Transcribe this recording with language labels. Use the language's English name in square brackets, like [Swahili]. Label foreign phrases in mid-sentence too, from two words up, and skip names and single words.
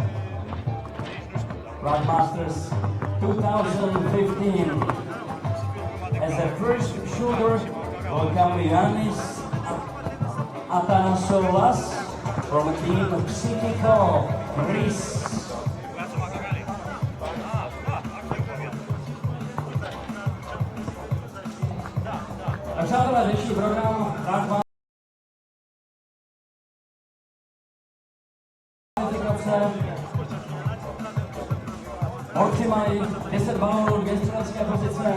[English] Prague Masters 2015. As the first shooter will come Yanis Atanasoulas from team Psychical Greece. [Czech] A přátelé, dnešní program Prague Borci mají 10 balónů, 2 střelecké pozice,